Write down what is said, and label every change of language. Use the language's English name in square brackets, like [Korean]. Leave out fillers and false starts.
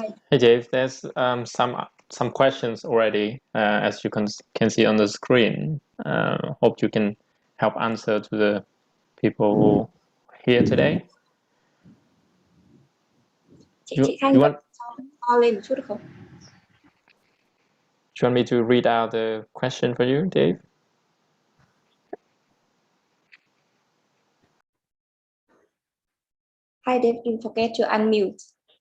[English] Hey Dave, there's some questions already, as you can see on the screen. Hope you can help answer to the people here today. [Vietnamese] Chị Thanh to lên một chút được không? [English] Do you want me to read out the question for you, Dave? Hi Dave, don't forget to unmute.